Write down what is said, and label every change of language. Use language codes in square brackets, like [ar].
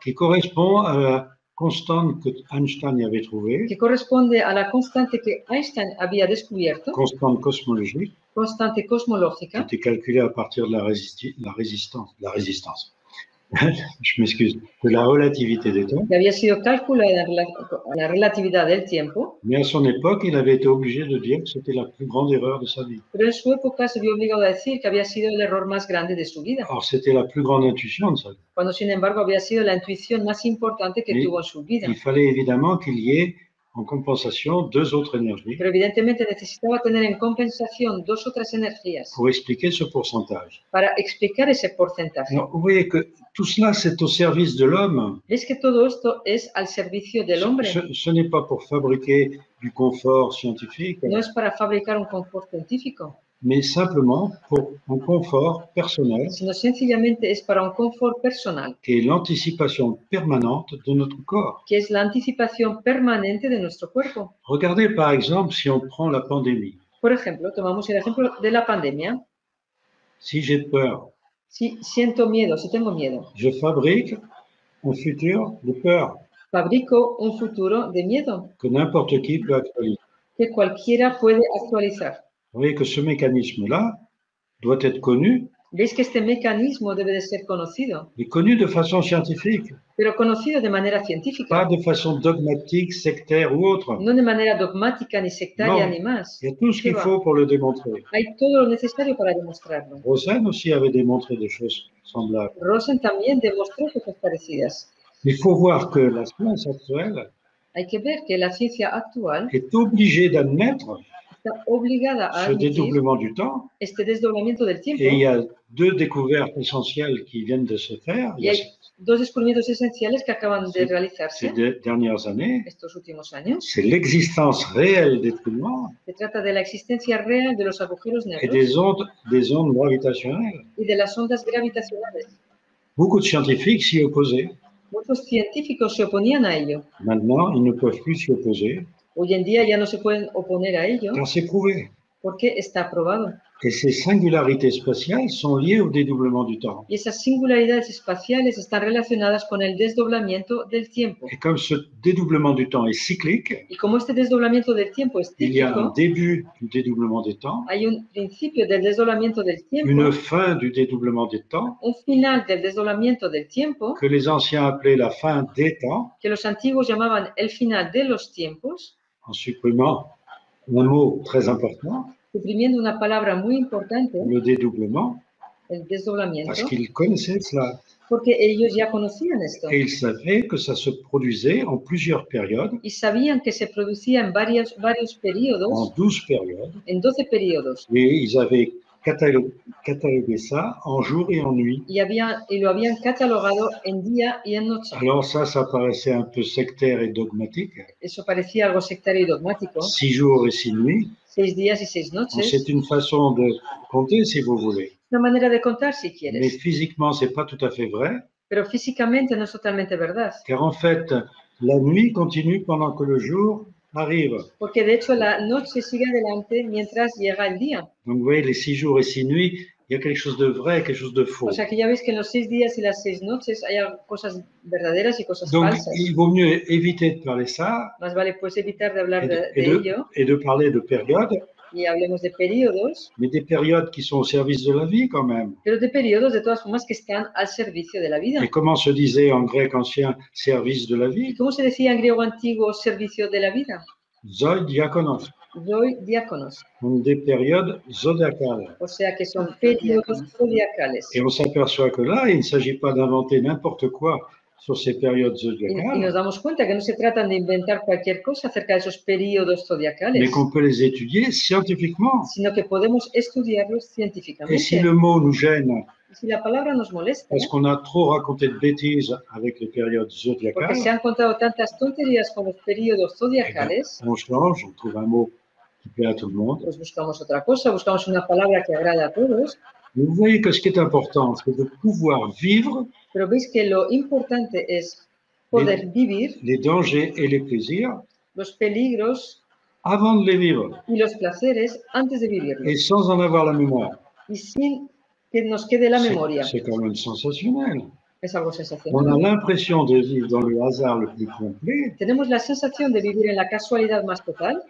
[fr] qui correspond à la constante que Einstein avait trouvée, [es] que corresponde a la constante que Einstein había descubierto, [fr] constante cosmologique, [es] constante cosmológica, [fr] qui était calculée à partir de la résistance. Je m'excuse, de la relativité des temps. [es] Que había sido calculada la relatividad del tiempo. [fr] Mais à son époque, il avait été obligé de dire que c'était la plus grande erreur de sa vie. [es] Pero en su época se vio obligado a decir que había sido el error más grande de su vida. [fr] Or, c'était la plus grande intuition de sa vie. [es] Cuando, sin embargo, había sido la intuición más importante que tuvo en su vida. [fr] Il fallait évidemment qu'il y ait en compensation 2 autres énergies. [es] Pero evidentemente necesitaba tener en compensación 2 otras energías. [fr] Pour expliquer ce pourcentage. [es] Para explicar ese porcentaje. [fr] Alors, vous voyez que tout cela, c'est au service de l'homme. [es] ¿Ves que todo esto es al servicio del hombre? [fr] Ce n'est pas pour fabriquer du confort scientifique. [es] No es para fabricar un confort científico. [fr] Mais simplement pour un confort personnel. [es] Sino sencillamente es para un confort personal. [fr] Qui est l'anticipation permanente de notre corps. [es] Que es la anticipación permanente de nuestro cuerpo. [fr] Regardez par exemple si on prend la pandémie. [es] Por ejemplo, tomamos el ejemplo de la pandemia. [fr] Si j'ai peur. [es] Si siento miedo, si tengo miedo. [fr] Je fabrique un futur de peur. [es] Fabrico un futuro de miedo. [fr] Que n'importe qui peut actualiser. [es] Que cualquiera puede actualizar. [fr] Vous voyez que ce mécanisme-là doit être connu. [es] ¿Veis que este mecanismo debe de ser conocido? [fr] Et connu de façon scientifique. [es] Pero conocido de manera científica. [fr] Pas de façon dogmatique, sectaire ou autre. [es] No de manera dogmática ni sectaria ni más. [fr] Il y a tout ce qu'il faut pour le démontrer. [es] Hay todo lo necesario para demostrarlo. [fr] Rosen aussi avait démontré des choses semblables. [es] Rosen también demostró cosas parecidas. [fr] Il faut voir que la science actuelle [es] Hay que ver que la ciencia actual [fr] est obligée d'admettre [es] está obligada a [fr] ce dédoublement du temps. [es] este desdoblamiento del tiempo. [fr] Et il y a deux découvertes essentielles qui viennent de se faire [es] Y hay dos descubrimientos esenciales que acaban de realizarse [fr] ces dernières années. [es] estos últimos años. [fr] C'est l'existence réelle des trous noirs [es] Se trata de la existencia real de los agujeros [fr] et [es] negros [fr] des ondes gravitationnelles. [es] y de las ondas gravitacionales. [fr] Beaucoup de scientifiques s'y opposaient. [es] Muchos científicos se oponían a ello. [fr] Maintenant, ils ne peuvent plus s'y opposer [es] Hoy en día ya no se pueden oponer a ello [fr] car c'est prouvé. [es] porque está probado. [fr] Et ces singularités spatiales sont liées au dédoublement du temps. [es] Y esas singularidades espaciales están relacionadas con el desdoblamiento del tiempo. [fr] Et comme ce dédoublement du temps est cyclique, [es] Y como este desdoblamiento del tiempo es [fr] il y a un début du dédoublement des temps, [es] hay un principio del desdoblamiento del tiempo, [fr] une fin du dédoublement des temps, [es] un final del desdoblamiento del tiempo, [fr] que les anciens appelaient la fin des temps, [es] que los antiguos llamaban el final de los tiempos, [fr] en supprimant un mot très important, [es] suprimiendo una palabra muy importante, [fr] le dédoublement, [es] el desdoblamiento, [fr] parce qu'ils connaissaient cela. [es] porque ellos ya conocían esto [fr] Et ils savaient que ça se produisait en plusieurs périodes, [es] y sabían que se producía en varios [fr] en [es] periodos, [fr] 12 périodes, [es] en 12 periodos, [fr] et ils avaient catalogué ça en jour et en nuit. [es] y lo habían catalogado en día y en noche. [fr] Alors ça paraissait un peu sectaire et dogmatique. [es] Eso parecía algo sectario y dogmático. [fr] 6 jours et 6 nuits, [es] 6 días y 6 [fr] bon, [es] noches. [fr] c'est une façon de compter si vous voulez. [es] Una manera de contar si [fr] Mais [es] quieres, [fr] physiquement, c'est pas tout à fait vrai, [es] pero físicamente no es totalmente verdad. [fr] car en fait, la nuit continue pendant que le jour arrive. [es] Porque de hecho la noche sigue adelante mientras llega el día. [fr] Donc vous voyez, les 6 jours et 6 nuits, il y a quelque chose de vrai, quelque chose de faux. [es] O sea que ya veis que en los 6 días y las 6 noches hay cosas verdaderas y cosas [fr] Donc [es] falsas. [fr] il vaut mieux éviter de parler ça [es] Más vale pues evitar de hablar de ello [fr] et de parler de périodes, [es] y hablemos de periodos, [fr] mais des périodes qui sont au service de la vie quand même. [es] pero de periodos de todas formas que están al servicio de la vida. [fr] Et comment se disait en grec ancien service de la [es] ¿Y [fr] vie? [es] cómo se decía en griego antiguo servicio de la vida? [el] Zoi diakonos. Doi diáconos. [fr] Donc des périodes zodiacales. [es] O sea que son periodos zodiacales. [fr] Et on s'aperçoit que là, il ne s'agit pas d'inventer n'importe quoi sur ces périodes [es] Y nos [fr] zodiacales, [es] damos cuenta que no se trata de inventar cualquier cosa acerca de esos periodos [fr] mais [es] zodiacales, [fr] qu'on peut les étudier scientifiquement. [es] sino que podemos estudiarlos [fr] Et si [es] científicamente. [fr] le mot nous gêne, [es] Y si la palabra nos molesta, [fr] parce qu'on a trop raconté de bêtises avec les périodes [es] porque se [fr] zodiacales, [es] han contado tantas tonterías con los periodos [fr] eh ben, [es] zodiacales, [fr] on change, on trouve un mot qui plaît à tout le monde. [es] pues buscamos otra cosa, buscamos una palabra que agrada a todos, [fr] Mais vous voyez que ce qui est important, c'est de pouvoir vivre [es] pero veis que lo importante es poder vivir [fr] les dangers et les plaisirs [es] los peligros [fr] avant de les vivre [es] y los placeres antes de [fr] et [es] vivirlos [fr] sans en avoir la mémoire. [es] y sin que nos quede la memoria. [fr] C'est quand même sensationnel. [es] Es algo [fr] On a [es] sensacional. [fr] l'impression de vivre dans le hasard le plus complet, [es] Tenemos la sensación de vivir en la casualidad más total,